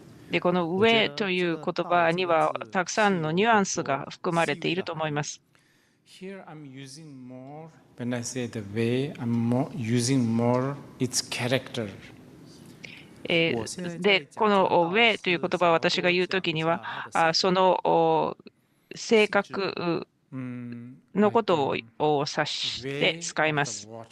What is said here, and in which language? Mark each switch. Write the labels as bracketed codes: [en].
[ja] で、このウェイという言葉にはたくさんのニュアンスが含まれていると思います。 [en] Here I'm using more, when I say the way, I'm using more its character. [ja] で、このウェイという言葉を私が言うときには、その性格のことを指して使います。